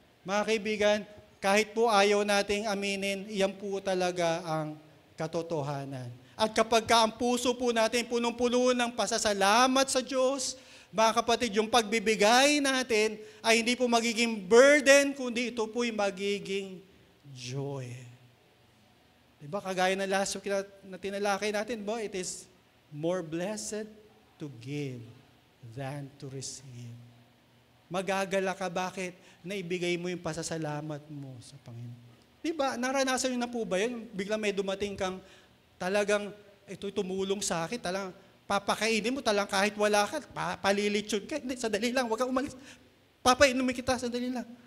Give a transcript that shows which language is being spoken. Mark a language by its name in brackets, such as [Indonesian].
[Filipino] Mga kaibigan, kahit po ayaw nating aminin, iyan po talaga ang katotohanan. At kapag ang puso po natin punong-puno ng pasasalamat sa Diyos, mga kapatid, yung pagbibigay natin ay hindi po magiging burden, kundi ito po'y magiging joy. Diba? Kagaya ng [English] last week [Filipino] na tinalakay natin, [English] it is more blessed to give than to receive. [Filipino] Magagala ka, bakit? Naibigay mo yung pasasalamat mo sa Panginoon. Diba? Naranasan nyo na po ba yun? Biglang may dumating kang talagang, ito tumulong sa akin, talagang papakainin mo, talagang kahit wala ka, palilitsyon ka. Hindi, sandali lang, huwag kang umalis. Papainumin kita, sandali lang.